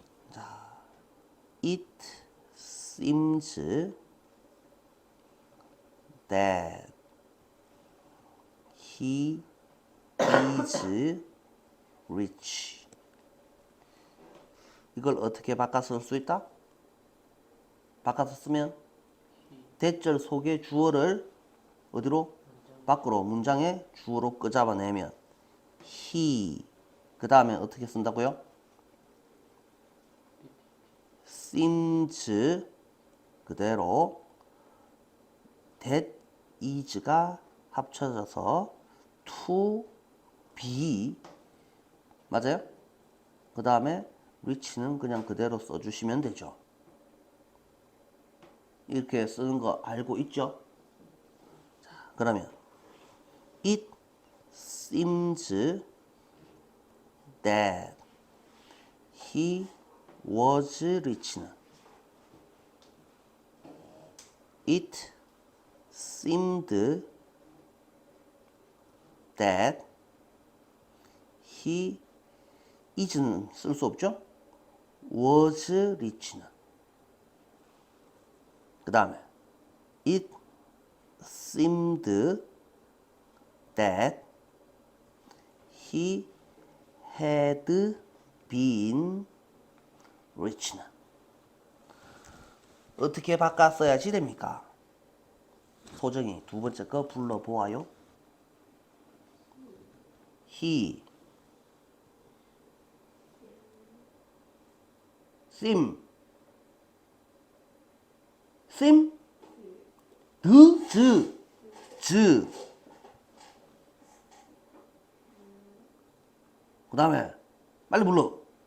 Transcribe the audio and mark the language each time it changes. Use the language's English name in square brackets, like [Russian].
[English] 자, it seems that he is rich. [Korean] 이걸 어떻게 바꿔서 쓸 수 있다? 바꿔서 쓰면 대절 속에 주어를 어디로? 밖으로 문장에 주어로 끄잡아내면 he, 그 다음에 어떻게 쓴다고요? seems 그대로 [English] that is [Korean] 가 합쳐져서 [English] to be, [Korean] 맞아요? 그 다음에 reach는 그냥 그대로 써주시면 되죠. 이렇게 쓰는 거 알고 있죠? 자, 그러면 [English] it seems that he was rich는 it seemed that he is는 [Korean] 쓸 수 없죠? [English] was rich는 [Korean] 그 다음에 [English] it seemed that he had been rich는 [Korean] 어떻게 바꿨어야지 됩니까? 소정이 두 번째 거 불러보아요. [English] he seemed [Korean] 그 다음에 빨리 불러.